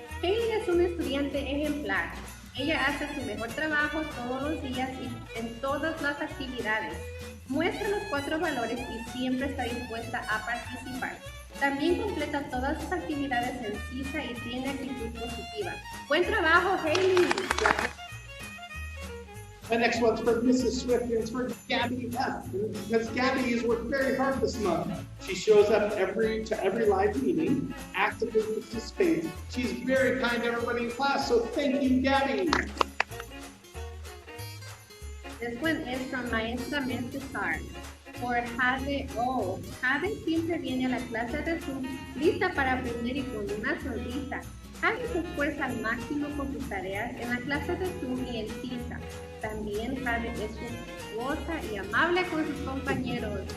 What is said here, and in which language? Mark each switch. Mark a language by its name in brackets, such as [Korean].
[Spanish] Hailey es una estudiante ejemplar. Ella hace su mejor trabajo todos los días y en todas las actividades. Muestra los 4 valores y siempre está dispuesta a participar. También completa todas sus actividades sencilla y tiene actitud positiva. ¡Buen trabajo, Hailey! [English] My next one's for Mrs. Swift, and it's for Gabby F. Because Gabby has worked very hard this month. She shows up to every live meeting, actively participates. She's very kind to everybody in class, so thank you, Gabby. This one is from Maestra Mensesar. For Jade O. [Spanish] Jade siempre viene a la clase de Zoom lista para aprender y con una sonrisa. Jade se esfuerza al máximo con sus tareas en la clase de Zoom y en cita. También Jade es respetuosa y amable con sus compañeros.